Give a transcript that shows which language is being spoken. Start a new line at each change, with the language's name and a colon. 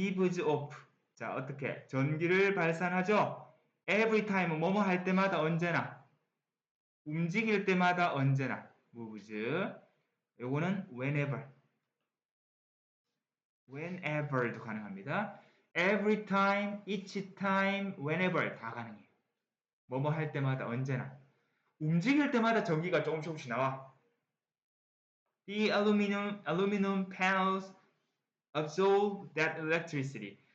English: gives off.
Korean: 자, 어떻게? 전기를 발산하죠.
English: every time
Korean: 뭐뭐 할 때마다 언제나 움직일 때마다 언제나 moves. 요거는 whenever도 가능합니다.
English: every time, each time, whenever
Korean: 다 가능해요. 뭐뭐 할 때마다 언제나 움직일 때마다 전기가 조금씩 나와.
English: The aluminum panels absorb that electricity.